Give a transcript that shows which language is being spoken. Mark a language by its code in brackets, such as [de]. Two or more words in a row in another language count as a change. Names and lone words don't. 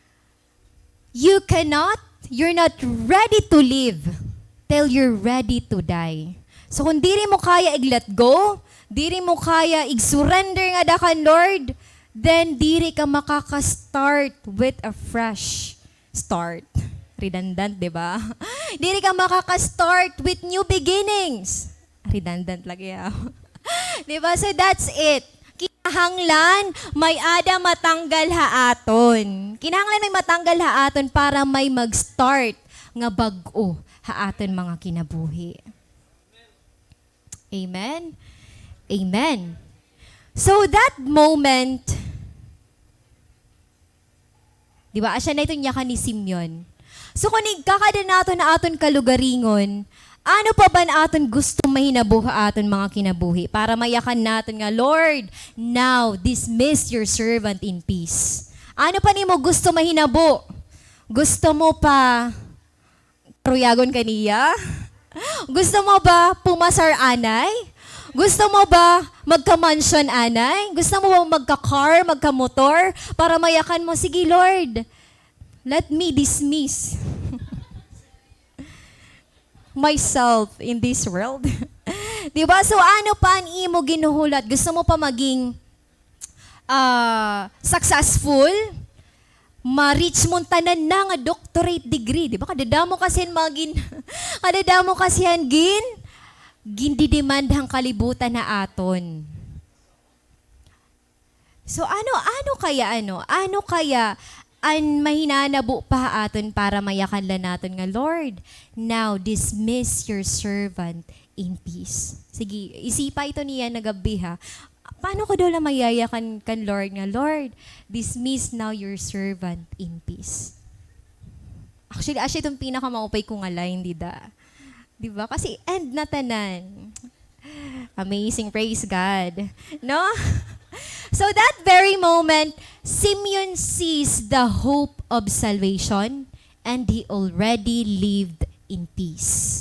[en] You're not ready to live till you're ready to die. [war] So kung diri mo kaya i-let go, diri mo kaya i-surrender nga da kan Lord, then diri ka makaka-start [en] with a fresh start. Redundant, [war] di ba? Diri ka makaka-start [en] with new beginnings. [war] Redundant lagi ah. Di ba? [en] So that's it. [war] Kinahanglan may ada matanggal haaton. Kinahanglan may matanggal haaton para may mag-start nga bag-o haaton mga kinabuhi. [en] Amen? Amen. So that moment, [war] di ba, asya na itong yakan ni Simeon. So kung nagkakada nato na aton kalugaringon, ano pa ba na aton gusto mahinabuha aton mga kinabuhi para mayakan natin nga, [en] Lord, now dismiss your servant in peace. [war] Ano pa ni mo gusto mahinabo? Gusto mo pa truyagon kaniya? Gusto mo ba pumasar anay? Gusto mo ba magka-mansion anay? Gusto mo ba magka-car, magka-motor para mayakan mo? Sige, Lord, [en] let me dismiss myself in this world. [war] Diba? So ano pa ang imo ginuhulat? Gusto mo pa maging successful? Ma-reach mo tanan na nga [en] doctorate degree. [war] Diba? Kadadamo kasi kadadamo kasi gindidemand ang kalibutan na aton. So ano kaya an mahinanabo pa aton para mayakanla naton nga, [en] Lord, now dismiss your servant in peace. [war] Sige, isipa ito niya na gabi ha. Paano ko doon mayayakan kan Lord nga, Lord, [en] dismiss now your servant in peace. [war] Actually itong pinakamaupay kong line, di ba? Kasi end na tanan. [en] Amazing, praise God. No? So that very moment, Simeon sees the hope of salvation and he already lived in peace.